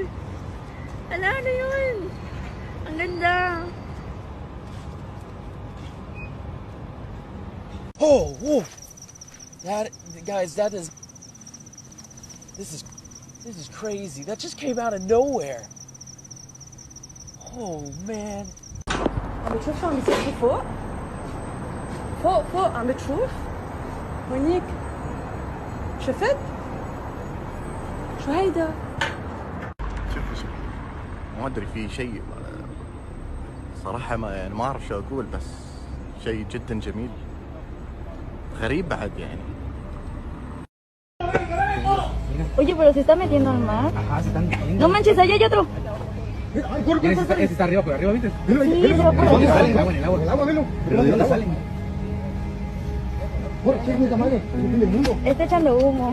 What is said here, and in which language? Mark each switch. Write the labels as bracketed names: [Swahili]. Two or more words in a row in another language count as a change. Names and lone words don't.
[Filipino] Ala, ano yun? Ang ganda. [English] Oh, whoa. That, guys, this is crazy. That just came out of nowhere. Oh, man. [Arabic] عم بتشوف شو عم بيصير فيه فوق؟ فوق فوق عم بتشوف؟ هونيك شفت؟ شو هيدا؟ شوف ما ادري في شيء صراحة ما اعرف شو اقول بس شيء جدا جميل غريب بعد يعني. [Spanish] Oye, pero se está metiendo al mar. Ajá, se están metiendo. No manches, allá hay otro. Ese está arriba, por arriba, ¿viste? Sí, se va por ¿De dónde arriba. salen? El agua, el agua, velo. ¿De dónde salen? Está echando humo.